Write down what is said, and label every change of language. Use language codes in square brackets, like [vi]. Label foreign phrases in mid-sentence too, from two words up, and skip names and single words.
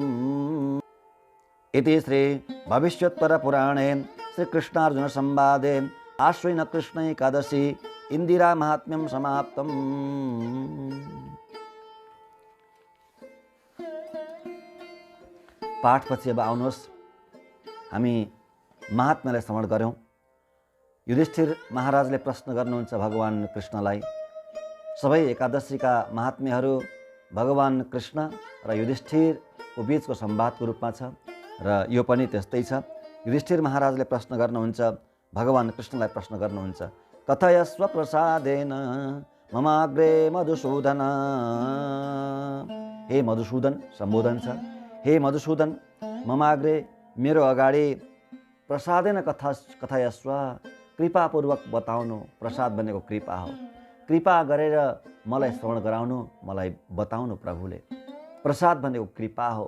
[sa] इति श्री भविष्योत्तरपुराणे श्रीकृष्णार्जुन संवादे आश्विन कृष्ण एकादशी इंदिरा महात्म्यं समाप्तम्। [ne] पाठपछि अब आउनुहोस् हामी महात्म्यलाई श्रवण गरौँ। युधिष्ठिर महाराजले प्रश्न गर्नुहुन्छ भगवान कृष्णलाई। सबै एकादशीका महात्म्यहरू भगवान कृष्ण र युधिष्ठिरको बीचको संवादको रूपमा छ र यो पनि त्यस्तै छ। युधिष्ठिर महाराजले प्रश्न गर्नुहुन्छ, भगवान कृष्णलाई प्रश्न गर्नुहुन्छ, [sa] कथयस्व प्रसादेन ममाग्रे मधुसूदन। [ne] हे मधुसूदन सम्बोधन छ। हे मधुसूदन ममाग्रे मेरो अगाडि [sa] प्रसादेन कथयस्व [ne] कृपापूर्वक बताउनु। प्रसाद भनेको कृपा हो। कृपा गरेर मलाई श्रवण गराउनु, मलाई बताउनु प्रभुले। प्रसाद भनेको कृपा हो।